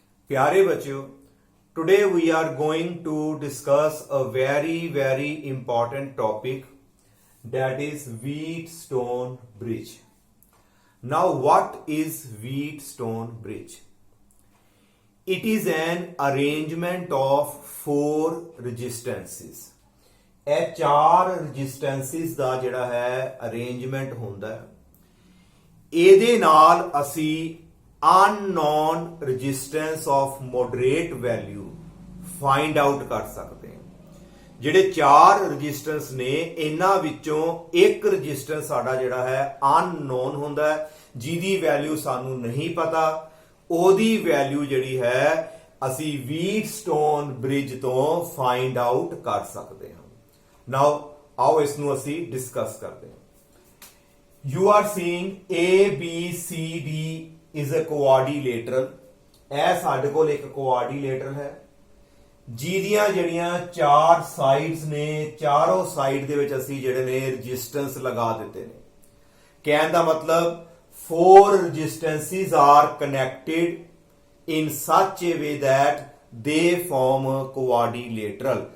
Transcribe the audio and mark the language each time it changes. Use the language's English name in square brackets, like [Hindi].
[Hindi] प्यारे बच्चों, [English] today we are going to discuss a very important topic, that is Wheatstone Bridge. Now, what is Wheatstone Bridge? It is an arrangement of four resistances. [Punjabi] ਇਹ ਚਾਰ ਰੈਜ਼ਿਸਟੈਂਸਿਸ ਦਾ ਜਿਹੜਾ ਹੈ arrangement ਹੁੰਦਾ ਹੈ। ਇਹਦੇ ਨਾਲ ਅਸੀਂ unknown resistance of moderate value find out ਕਰ ਸਕਦੇ ਹਾਂ। ਜਿਹੜੇ ਚਾਰ ਰੈਜ਼ਿਸਟੈਂਸ ਨੇ ਇਹਨਾਂ ਵਿੱਚੋਂ ਇੱਕ ਰੈਜ਼ਿਸਟੈਂਸ ਸਾਡਾ ਜਿਹੜਾ ਹੈ ਅਨਨੋਨ ਹੁੰਦਾ ਹੈ, ਜਿਹਦੀ ਵੈਲਿਊ ਸਾਨੂੰ ਨਹੀਂ ਪਤਾ। ਉਹਦੀ ਵੈਲਿਊ ਜਿਹੜੀ ਹੈ ਅਸੀਂ ਵੀਟਸਟੋਨ ਬ੍ਰਿਜ ਤੋਂ ਫਾਈਂਡ ਆਊਟ ਕਰ ਸਕਦੇ ਹਾਂ। [English] Now, [Hindi] आओ इसनू असी डिस्कस करते हैं। [English] You are seeing ABCD is a quadrilateral। [Punjabi] ਇਹ ਸਾਡੇ ਕੋਲ ਇੱਕ ਕੁਆਡਰੀਲੇਟਰਲ ਹੈ ਜਿਹਦੀਆਂ ਜਿਹੜੀਆਂ ਚਾਰ ਸਾਈਡਸ ਨੇ, ਚਾਰੋਂ ਸਾਈਡ ਦੇ ਵਿੱਚ ਅਸੀਂ ਜਿਹੜੇ ਨੇ ਰੈਜ਼ਿਸਟੈਂਸ ਲਗਾ ਦਿੱਤੇ ਨੇ। ਕਹਿਣ ਦਾ ਮਤਲਬ [English] four resistances are connected in such a way that they form a quadrilateral।